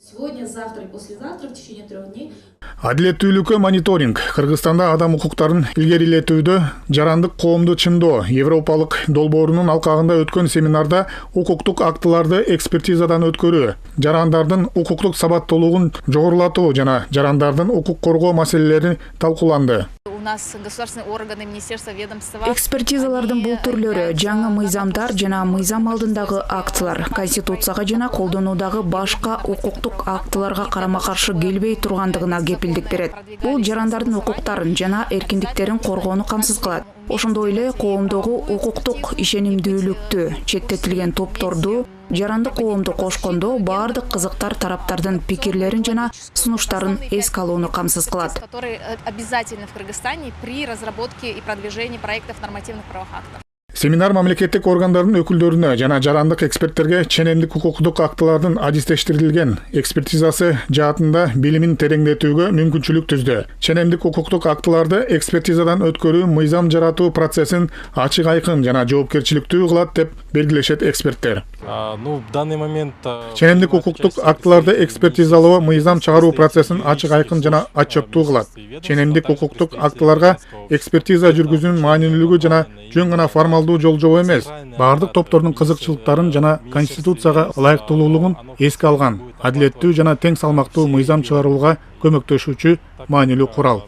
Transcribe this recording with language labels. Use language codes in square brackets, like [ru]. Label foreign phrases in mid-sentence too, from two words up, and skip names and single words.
[ru] Сегодня, завтра и послезавтра в течение 3 дней. [ky] Адилеттүүлүккө мониторинг. Кыргызстанда адам укуктарын илгерилетүүдө жарандык коомду чындоо Европалык долбоорунун алкагында өткөн семинарда укуктук актыларды экспертизадан өткөрүү, жарандардын укуктук сабаттуулугун жогорулатуу жана жарандардын укук коргоо маселелери талкууланды. [ru] У нас государственные органы, министерства, ведомства. [ky] Экспертизалардын бул түрлөрү жаңы мыйзамдар жана мыйзам алдындагы актылар, конституцияга жана колдонуудагы башка укуктук актыларга карама-каршы келбей тургандыгына кепилдик берет. Бул жарандардын укуктарын жана эркиндиктерин коргоону камсыз кылат. Ошондой эле коомдогу укуктук ишенимдүүлүктү, четтетилген топторду, жарандык коомду кошкондо баардык кызыктар тараптардын пикирлерин жана сунуштарын эске алууну камсыз кылат. [ru] Которые обязательны в Кыргызстане при разработке и продвижении проектов нормативных правовых актов. [ky] Семинар мамлекеттик органдардын өкүлдөрүнө жана жарандык эксперттерге ченемдик укуктук актылардын адистештирилген экспертизасы жаатында билимин тереңдетүүгө мүмкүнчүлүк түздү. Ченемдик укуктук актыларды экспертизадан өткөрүү мыйзам жаратуу процессин ачык айкын жана жоопкерчиликтүү кылат деп белгилешет эксперттер. [ru] В данный момент [ky] Ченемдик укуктук актыларды экспертизалоо мыйзам чыгаруу процессин ачык айкын жана отчеттуу кылат. Ченемдик укуктук актыларга экспертиза жүргүзүүнүн маанилүүлүгү жана жөн гана формалдуу жолжобо эмес, баардык топтордун кызыкчылыктарын жана конституцияга ылайыктуулугун эске алган, адилеттүү жана тең салмактуу мыйзам чыгарууга көмөктөшүүчү маанилүү курал.